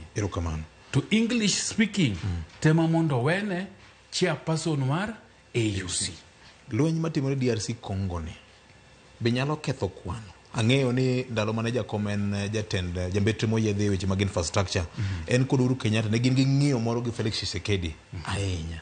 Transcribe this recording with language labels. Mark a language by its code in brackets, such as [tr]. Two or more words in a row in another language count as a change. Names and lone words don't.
[luo] Erokamano. To [en] English speaking [luo] tema mondo wene chairperson mar AUC. Lweny matimore DRC Congo ni be nyalo ketho kwano. Ang'eyo ni ndalo mane jakom en jatend jambetre moyiedhi weche mag infrastructure en kod Uhuru Kenyatta ne gin gi ng'iyo moro gi Felix Tshisekedi ahinya.